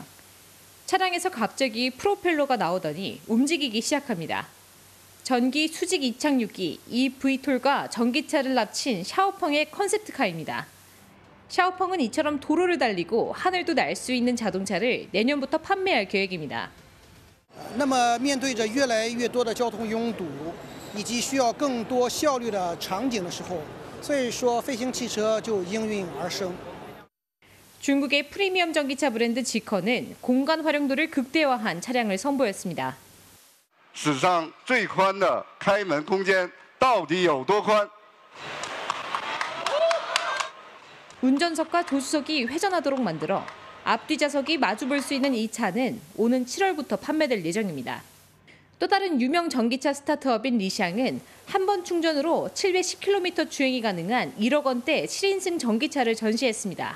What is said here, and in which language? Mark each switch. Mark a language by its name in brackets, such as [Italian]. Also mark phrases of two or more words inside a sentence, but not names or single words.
[Korean] 차량에서 갑자기 프로펠러가 나오더니 움직이기 시작합니다. 전기 수직 이착륙기 EV톨과 전기차를 합친 샤오펑의 컨셉트카입니다. 샤오펑은 이처럼 도로를 달리고 하늘도 날 수 있는 자동차를 내년부터 판매할 계획입니다. [Chinese] 那么面对着越来越多的交通拥堵以及需要更多效率的场景的时候，所以说飞行汽车就应运而生。 [Korean] 중국의 프리미엄 전기차 브랜드 지커는 공간 활용도를 극대화한 차량을 선보였습니다. [Chinese] 史上最宽的开门空间到底有多宽? [Korean] 운전석과 조수석이 회전하도록 만들어 앞뒤좌석이 마주볼 수 있는 이 차는 오는 7월부터 판매될 예정입니다. 또 다른 유명 전기차 스타트업인 리샹은 한 번 충전으로 710km 주행이 가능한 1억 원대 7인승 전기차를 전시했습니다.